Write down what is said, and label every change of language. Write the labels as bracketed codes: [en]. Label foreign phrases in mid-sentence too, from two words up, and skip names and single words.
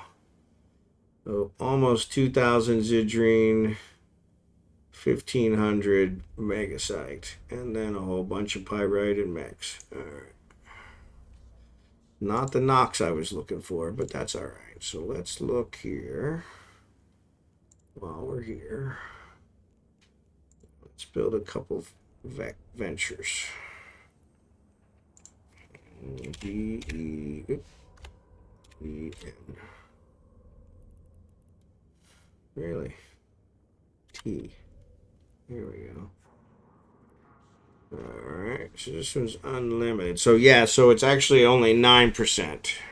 [en] So almost 2,000 Zidrine, 1,500 Megasite, and then a whole bunch of Pyrite and Mex. All right. Not the Nox I was looking for, but that's all right. So let's look here. While we're here, let's build a couple of ventures. D-E-E-N. Really? T. Here we go. Alright, so this one's unlimited. So yeah, so it's actually only 9%.